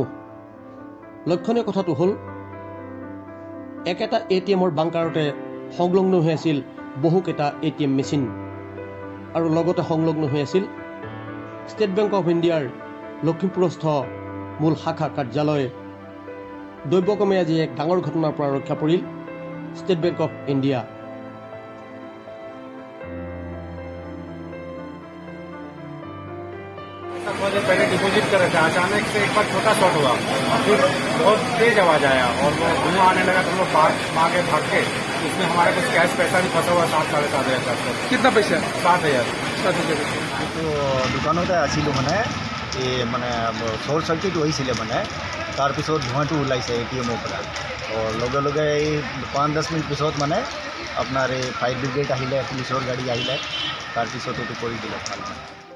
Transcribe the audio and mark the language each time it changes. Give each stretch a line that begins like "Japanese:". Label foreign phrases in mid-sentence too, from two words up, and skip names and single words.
Assamese: লক্ষণীয় কথাটো হ'ল একেটা এটিএমৰ বাংকাৰতে সংলগ্ন হৈ আছিল বহুকেইটা এটিএম মেচিন আৰু লগতে সংলগ্ন হৈ আছিল ষ্টেট বেংক অৱ ইণ্ডিয়াৰ লখিমপুৰস্থ মূল শাখা কাৰ্যালয়। দৈৱক্ৰমে আজি এক ডাঙৰ ঘটনাৰ পৰা ৰক্ষা পৰিল ষ্টেট বেংক অৱ ইণ্ডিয়া।
Hindi: मुझे पहले डिपॉजिट कर रखा, अचानक से एक बार छोटा शॉट हुआ, फिर बहुत तेज आवाज आया और वो धुआं आने लगा तो हम लोग आगे भाग के उसमें हमारे कुछ कैश पैसा भी फंसा हुआ 7,500 कितना पैसा 7,000
Assamese: तो দোকানতে আছিলোঁ মানে এই মানে
English: short circuit
Assamese: হৈছিলে মানে তাৰপিছত ধোঁৱাটো ওলাইছে এটিএমৰ পৰা। লগে লগে এই 5-10 মিনিট পিছত মানে আপোনাৰ এই
English: fire brigade
Assamese: আহিলে, পুলিচৰ গাড়ী আহিলে, তাৰপিছত এইটো কৰি দিলে ভাল।